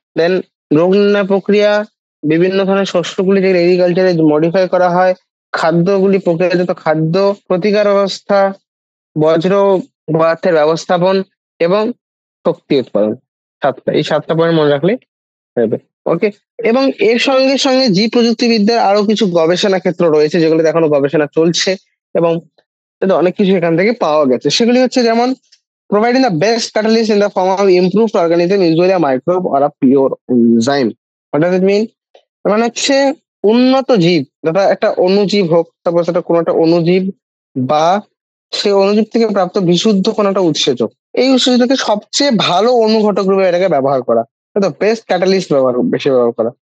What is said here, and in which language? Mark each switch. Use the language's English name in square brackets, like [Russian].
[Bangla] দেন রোগ নির্ণয় প্রক্রিয়া, বিভিন্ন ধরনের শস্যগুলি যেগুলো এগ্রিকালচারে মডিফাই করা হয়, খাদ্যগুলি প্রক্রিয়াজাত খাদ্য, প্রতিকার ব্যবস্থা, বজ্র পদার্থের ব্যবস্থাপন এবং শক্তি উৎপাদন। এই সাতটা পয়েন্ট মনে রাখলে হবে। ওকে, এবং এর সঙ্গে সঙ্গে জীব প্রযুক্তিবিদ্যার আরো কিছু গবেষণা ক্ষেত্র রয়েছে যেগুলো এখনো গবেষণা চলছে এবং অনেক কিছু এখান থেকে পাওয়া গেছে। সেগুলি হচ্ছে যেমন [English] providing the best catalyst in the form of improved organism, usually a microbe or a pure enzyme. What does it mean? [Bangla] মানে হচ্ছে উন্নত জীব, যেটা একটা অণুজীব হোক, তারপর সেটা কোনো একটা অণুজীব বা সেই অণুজীব থেকে প্রাপ্ত বিশুদ্ধ কোনো একটা উৎসেচক, এই উৎসেচককে সবচেয়ে ভালো অনুঘটক রূপে এটাকে ব্যবহার করা, বেস্ট ক্যাটালিস্ট বেশি ব্যবহার করা।